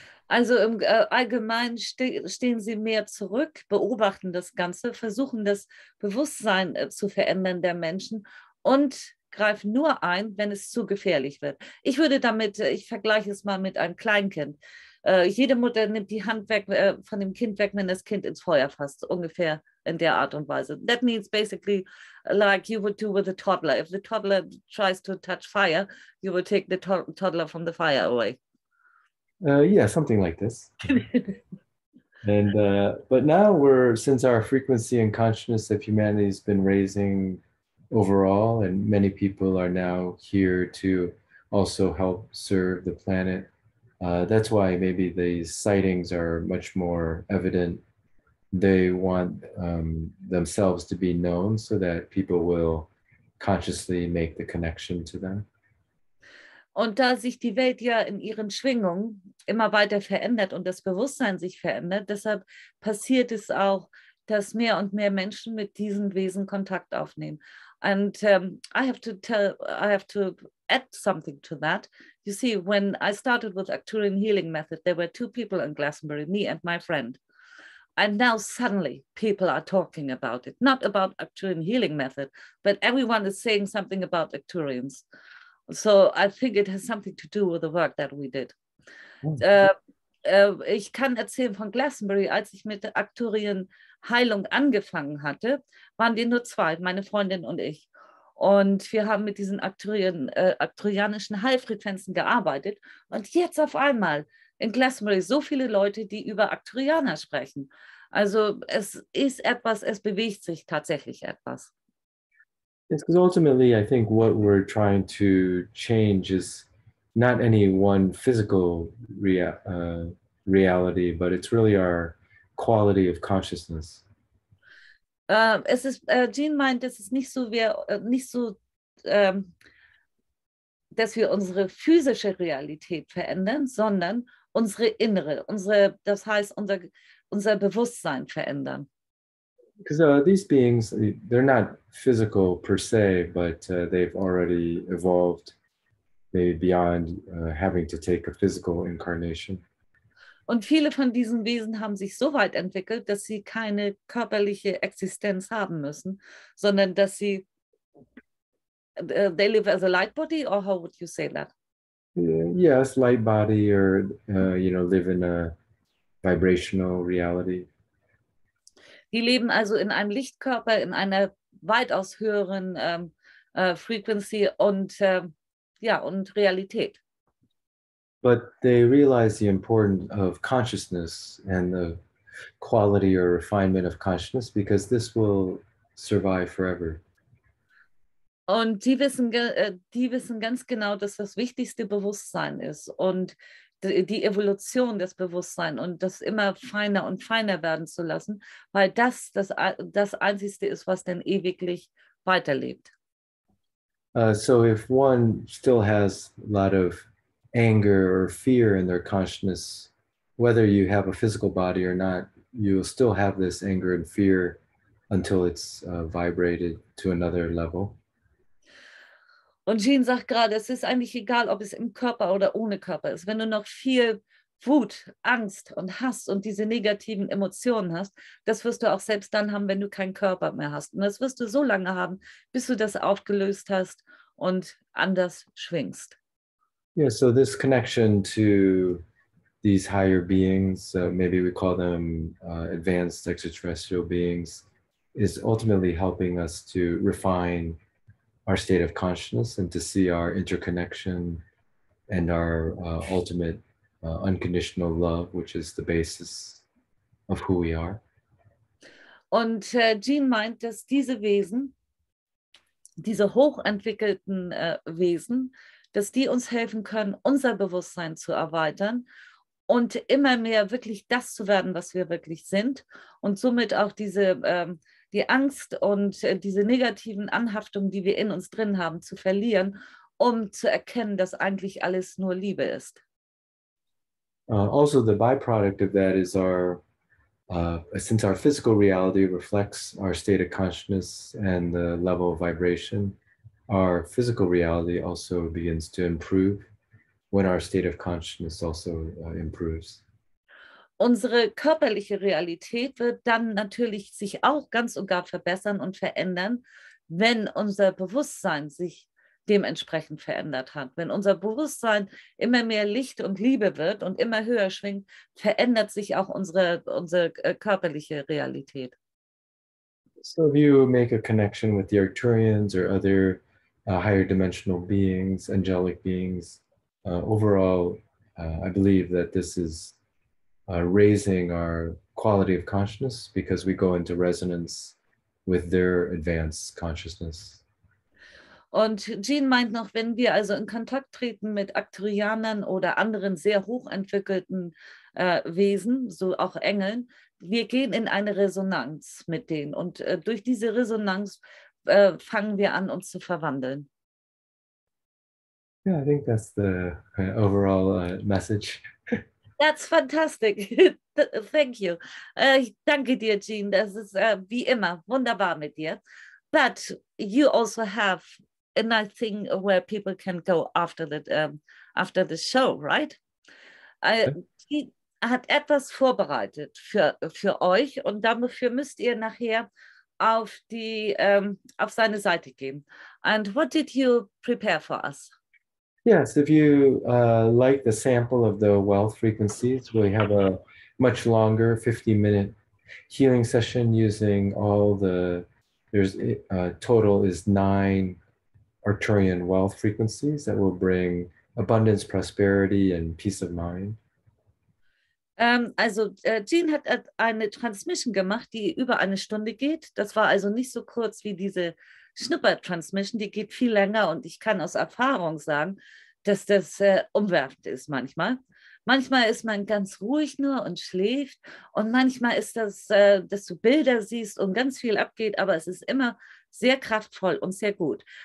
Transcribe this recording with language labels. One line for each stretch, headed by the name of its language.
German: Also im Allgemeinen stehen sie mehr zurück, beobachten das Ganze, versuchen das Bewusstsein zu verändern der Menschen und greifen nur ein, wenn es zu gefährlich wird. Ich vergleiche es mal mit einem Kleinkind. Jede Mutter nimmt die Hand weg, von dem Kind weg, wenn das Kind ins Feuer fasst, ungefähr in der Art und Weise.
English: That means basically like you would do with a toddler. If the toddler tries to touch fire, you would take the toddler from the fire away. Yeah, something like this. And but now since our frequency and consciousness of humanity has been raising overall, and many people are now here to also help serve the planet. That's why maybe these sightings are much more evident. They want themselves to be known so that people will consciously make the connection to them.
German: Und da sich die Welt ja in ihren Schwingungen immer weiter verändert und das Bewusstsein sich verändert, deshalb passiert es auch, dass mehr und mehr Menschen mit diesen Wesen Kontakt aufnehmen.
English: And I have to add something to that. You see, when I started with Arcturian Healing method, there were two people in Glastonbury, me and my friend. And now suddenly people are talking about it, not about Arcturian Healing method, but everyone is saying something about Arcturians. So I think it has something to do with the work that we did.
German: Ich kann erzählen von Glastonbury, als ich mit der Arcturian Heilung angefangen hatte, waren wir nur zwei, meine Freundin und ich. Und wir haben mit diesen arcturianischen Heilfrequenzen gearbeitet. Und jetzt auf einmal in Glastonbury so viele Leute, die über Arcturianer sprechen. Also es bewegt sich tatsächlich etwas.
English: It's because ultimately, I think what we're trying to change is not any one physical reality, but it's really our quality of consciousness.
German: Jean meint, es ist nicht so, dass wir unsere physische Realität verändern, sondern unsere innere, das heißt unser Bewusstsein verändern.
English: Because these beings, they're not physical per se, but they've already evolved maybe beyond having to take a physical incarnation.
German: Und viele von diesen Wesen haben sich so weit entwickelt, dass sie keine körperliche Existenz haben müssen, sondern dass sie
English: they live as a light body, or how would you say that? Yes, light body, or live in a vibrational reality.
German: Die leben also in einem Lichtkörper, in einer weitaus höheren Frequency und Realität.
English: But they realize the importance of consciousness and the quality or refinement of consciousness, because this will survive forever.
German: Und die wissen ganz genau, dass das wichtigste Bewusstsein ist und die Evolution des Bewusstseins und das immer feiner und feiner werden zu lassen, weil das Einzige ist, was dann ewiglich weiterlebt.
English: So if one still has a lot of anger or fear in their consciousness, whether you have a physical body or not, you'll still have this anger and fear until it's vibrated to another level.
German: Und Jean sagt gerade, es ist eigentlich egal, ob es im Körper oder ohne Körper ist. Wenn du noch viel Wut, Angst und Hass und diese negativen Emotionen hast, das wirst du auch selbst dann haben, wenn du keinen Körper mehr hast. Und das wirst du so lange haben, bis du das aufgelöst hast und anders schwingst.
English: Yeah, so this connection to these higher beings, maybe we call them advanced extraterrestrial beings, is ultimately helping us to refine our state of consciousness and to see our interconnection and our ultimate unconditional love, which is the basis of who we are.
German: Und Jean meint, dass diese Wesen, diese hochentwickelten Wesen, dass die uns helfen können, unser Bewusstsein zu erweitern und immer mehr wirklich das zu werden, was wir wirklich sind und somit auch die Angst und diese negativen Anhaftungen, die wir in uns drin haben, zu verlieren, um zu erkennen, dass eigentlich alles nur Liebe ist.
English: Also, the byproduct of that is since our physical reality reflects our state of consciousness and the level of vibration, our physical reality also begins to improve when our state of consciousness also improves.
German: Unsere körperliche Realität wird dann natürlich sich auch ganz und gar verbessern und verändern, wenn unser Bewusstsein sich dementsprechend verändert hat. Wenn unser Bewusstsein immer mehr Licht und Liebe wird und immer höher schwingt, verändert sich auch unsere körperliche Realität.
English: So if you make a connection with the Arcturians or other higher dimensional beings, angelic beings, overall, I believe that this is raising our quality of consciousness because we go into resonance with their advanced consciousness.
German: Und Jean meint noch, wenn wir also in Kontakt treten mit Arcturianern oder anderen sehr hochentwickelten Wesen, so auch Engeln, wir gehen in eine Resonanz mit denen. Und durch diese Resonanz fangen wir an, uns zu verwandeln.
English: Yeah, I think that's the overall message. That's fantastic. Thank you.
German: Ich danke dir, Jean. Das ist wie immer wunderbar mit dir.
English: But you also have a nice thing where people can go after the show, right?
German: Sie hat etwas vorbereitet für euch und dafür müsst ihr nachher auf seine Seite gehen.
English: And what did you prepare for us? Yes, if you like the sample of the wealth frequencies, we have a much longer 50-minute healing session using total is 9 Arcturian wealth frequencies that will bring abundance, prosperity, and peace of mind.
German: Also Jean hat eine Transmission gemacht, die über eine Stunde geht. Das war also nicht so kurz wie diese Schnupper-Transmission, die geht viel länger und ich kann aus Erfahrung sagen, dass das umwerfend ist manchmal. Manchmal ist man ganz ruhig nur und schläft und manchmal ist das, dass du Bilder siehst und ganz viel abgeht, aber es ist immer sehr kraftvoll und sehr gut.